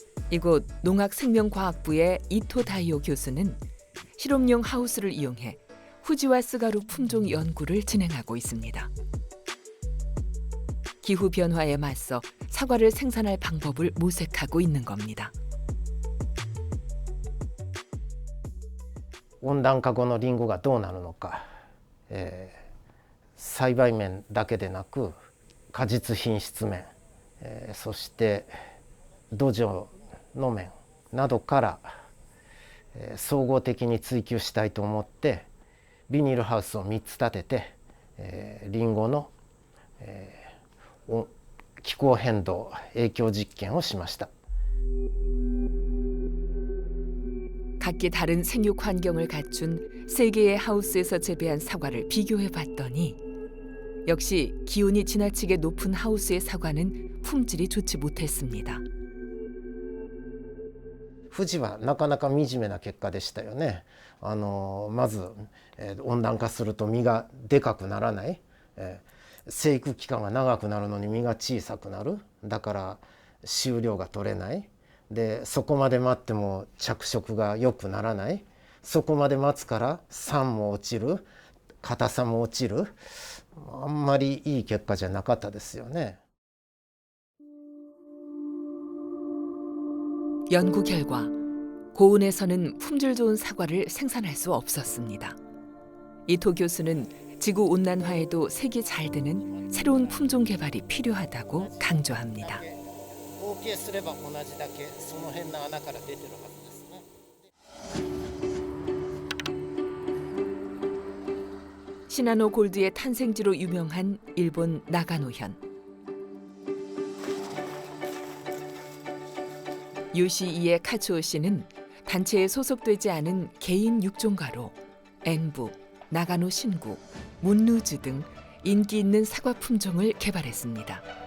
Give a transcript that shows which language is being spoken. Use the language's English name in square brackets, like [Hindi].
[Korean] 이곳 농학생명과학부의 이토 다이오 교수는 실험용 하우스를 이용해 후지와 스가루 품종 연구를 진행하고 있습니다. 기후 변화에 맞서 사과를 생산할 방법을 모색하고 있는 겁니다. [Japanese] 温暖化後のリンゴがどうなるのか、栽培面だけでなく果実品質面、そして土壌の面などから、総合的に追求したいと思ってビニールハウスを3つ建てて、リンゴの、気候変動影響実験をしました。 [Korean] 각기 다른 생육 환경을 갖춘 세 개의 하우스에서 재배한 사과를 비교해 봤더니 역시 기온이 지나치게 높은 하우스의 사과는 품질이 좋지 못했습니다. [Japanese] 富士はなかなか惨めな結果でしたよね。まず、温暖化すると実がでかくならない、生育期間が長くなるのに実が小さくなる。だから収量が取れない。でそこまで待っても着色が良くならない。そこまで待つから酸も落ちる、硬さも落ちる。あんまりいい結果じゃなかったですよね。 [Korean] 연구 결과 고온에서는 품질 좋은 사과를 생산할 수 없었습니다. 이토 교수는 지구 온난화에도 색이 잘 드는 새로운 품종 개발이 필요하다고 강조합니다. [Japanese] 合計すれば同じだけその辺の穴から出てるはずですね。 [Korean] 시나노 골드의 탄생지로 유명한 일본 나가노현. 요시이에 카츠오 씨는 단체에 소속되지 않은 개인 육종가로 엔부, 나가노 신구, 문루즈 등 인기 있는 사과 품종을 개발했습니다.